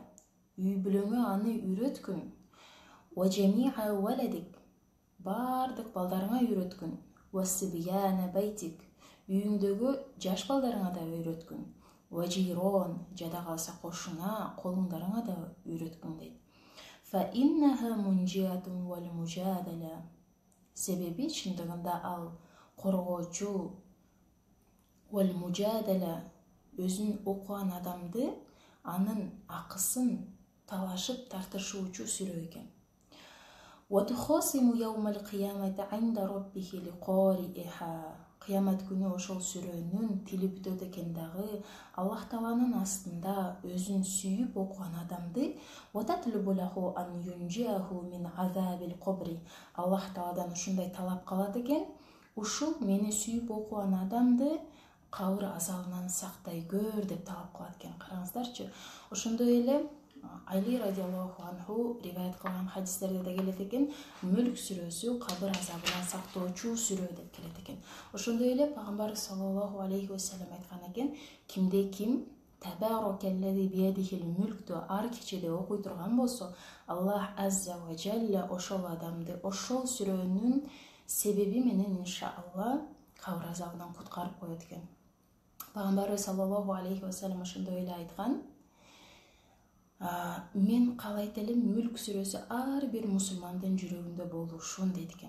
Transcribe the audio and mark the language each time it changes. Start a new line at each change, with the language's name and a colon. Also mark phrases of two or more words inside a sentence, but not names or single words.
Kyrgyz: Үй бүлөңө аны үйрөткүн.
Arabic: وجميع ولدك.
Kyrgyz: Бардык балдарыңа үйрөткүн.
Arabic: وصبيان بيتك.
Kyrgyz: Үйүңдөгү жаш балдарыңа да үйрөткүн.
Arabic: وجيران.
Kyrgyz: Жада калса кошуна, колуңдарыңа да үйрөткүн дейт.
Arabic: فإنها منجية والمجادلة.
Kyrgyz: Себеби чындыгында ал коргоочу
Arabic: والمجادلة,
Kyrgyz: өзүн окуган адамды анын акысын талашып тартышуучу сүрө экен.
Arabic: وتخاصم يوم القيامة عند ربها لقارئها.
Kyrgyz: Кыямат күнү ошол сүрөнүн тили бүтөт экен дагы Аллах тааланын астында өзүн сүйүп окуган адамды
Arabic: وتطلب له أن ينجيه من عذاب القبر.
Kyrgyz: Аллах тааладан ушундай талап калат экен: ушул мени сүйүп окуган адамды кабыр азабынан сактай көр деп талап кылат экен. Караңыздарчы, ошондой эле Али
Arabic: رضي الله عنه
Kyrgyz: риваят кылган хадистерде да келет экен: Мүлк сүрөсү кабыр азабынан сактоочу сүрө деп келет экен. Ошондой эле пайгамбар
Arabic: صلى الله عليه وسلم
Kyrgyz: айткан экен: кимде ким
Arabic: تبارك الذي بيده الملك
Kyrgyz: ар кечеде окуй турган болсо, Аллах
Arabic: عز وجل
Kyrgyz: ошол адамды ошол сүрөнүн себеби менен иншаалла кабыр азабынан куткарып коет экен. Пайгамбар
Arabic: صلى الله عليه وسلم
Kyrgyz: ошондой эле айткан: Мен каалайт элем Мүлк сүрөсү ар бир мусулмандын жүрөгүндө болушун дейт экен.